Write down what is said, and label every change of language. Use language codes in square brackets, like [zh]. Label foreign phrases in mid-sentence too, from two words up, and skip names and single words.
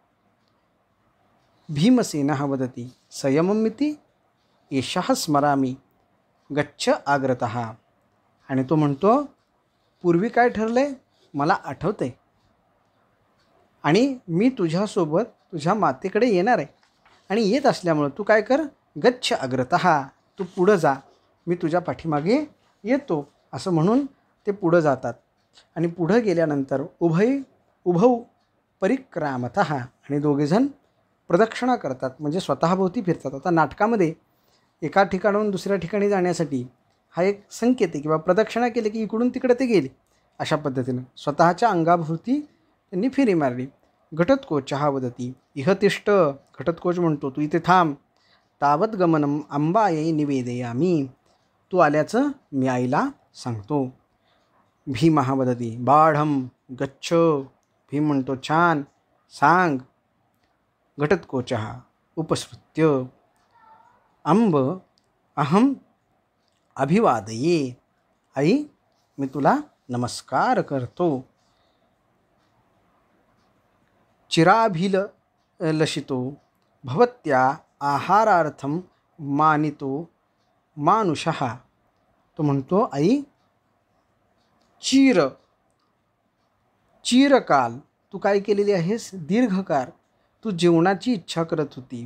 [sa] भीमसेनः वदती संयममिति एषः स्मरामि गच्छ आग्रतः, [mr] आणि तो म्हणतो पूर्वी काय ठरलंय मला आठवतंय आणि मी तुझ्यासोबत तुझ्या मातेकडे येणार आहे. आणि येत असल्यामुळं तू काय कर, [sa] गच्छ अग्रतः, [mr] तू पुढं जा, मी तुझ्या पाठीमागे येतो असं म्हणून ते पुढं जातात. आणि पुढं गेल्यानंतर [sa] उभौ परिक्रामतः, [mr] आणि दोघेजण प्रदक्षिणा करतात म्हणजे स्वतःभोवती फिरतात. आता नाटकामध्ये एका ठिकाणाहून दुसऱ्या ठिकाणी जाण्यासाठी हा एक संकेत आहे किंवा प्रदक्षिणा केली की इकडून तिकडे ते गेले, अशा पद्धतीनं स्वतःच्या अंगाभोवती त्यांनी फेरी मारली. [sa] घटोत्कोचः वदती इह तिष्ठ, [mr] घटोत्कोच म्हणतो तू इथे थांब. [sa] तावत गमनम अंबायै निवेदयामी, [mr] तू आल्याचं मी आईला सांगतो. [sa] भीमः वदती बाढं गच्छ, [mr] भीम म्हणतो छान सांग. [sa] घटोत्कोचः उपसृत्य अंब अहम अभिवादये, [mr] आई मी तुला नमस्कार करतो. [sa] चिराभिलषितो भवत्या आहारार्थम मानितो मानुषः, [mr] तो म्हणतो आई चिरकाल तू काय केलेली आहेस, दीर्घकाळ तू जेवणाची इच्छा करत होती.